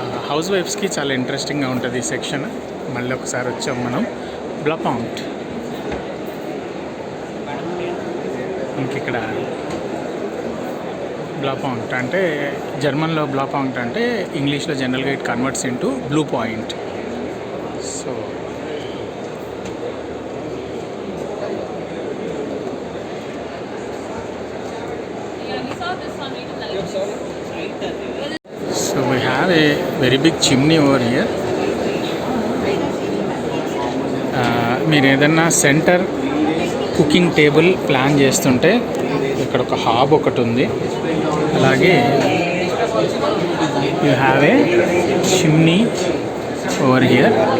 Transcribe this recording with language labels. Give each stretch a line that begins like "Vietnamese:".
Telugu: House వైఫ్స్కి చాలా ఇంట్రెస్టింగ్గా ఉంటుంది ఈ సెక్షన్. మళ్ళీ ఒకసారి వచ్చాం మనం బ్లాపాంట్. ఇక్కడ బ్లాపాంట్ అంటే జర్మన్లో బ్లాపాంట్ అంటే ఇంగ్లీష్లో జనరల్గా
English: It converts into blue point.
Telugu: So
English: we have a very big chimney over here.
Telugu: మీరు ఏదన్నా సెంటర్ కుకింగ్ టేబుల్ ప్లాన్ చేస్తుంటే ఇక్కడ ఒక హాబ్ ఒకటి ఉంది.
English: అలాగే you have a chimney over here.